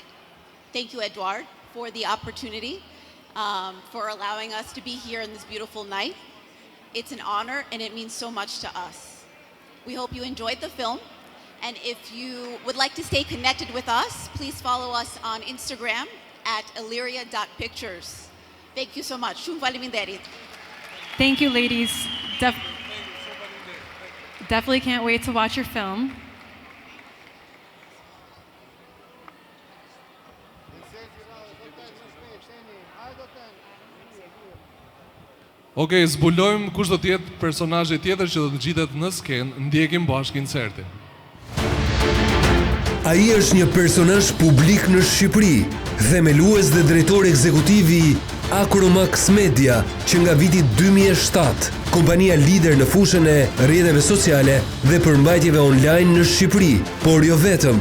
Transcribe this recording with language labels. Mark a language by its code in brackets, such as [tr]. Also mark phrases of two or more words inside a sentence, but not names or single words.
[en] Thank you, Eduard, for the opportunity, for allowing us to be here in this beautiful night. It's an honor and it means so much to us. We hope you enjoyed the film And if you would like to stay connected with us, please follow us on Instagram at illyria.pictures. Thank you so much. [sq] Shumë faleminderit. [en] Thank you, ladies. Definitely can't wait to watch your film. [sq] Okej, zbulojmë kush do të jetë personazhi tjetër që do të ngjitet në skenë, ndjekim bashkë insertin. Ai është një personazh publik në Shqipëri, themelues dhe drejtor ekzekutiv i Acromax Media, që nga viti 2007, kompania lider në fushën e rrjeteve sociale dhe përmbajtjeve online në Shqipëri, por jo vetëm.